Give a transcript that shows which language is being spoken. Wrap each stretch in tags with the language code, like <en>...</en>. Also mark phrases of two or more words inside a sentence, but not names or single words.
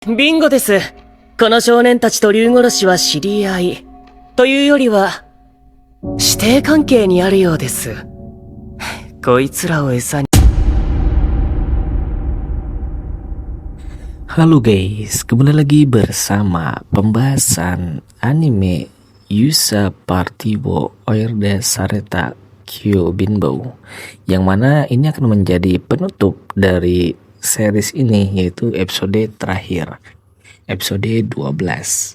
<ja>ビンゴです。この少年たちと竜殺しは知り合い。というよりは、師弟関係にあるようです。こいつらを餌に。</ja> <id>Halo guys, kembali lagi bersama pembahasan anime Yusa Party wo Oerde Sareta Kyobinbou, yang mana ini akan menjadi penutup dari series ini, yaitu episode terakhir, episode 12.</id>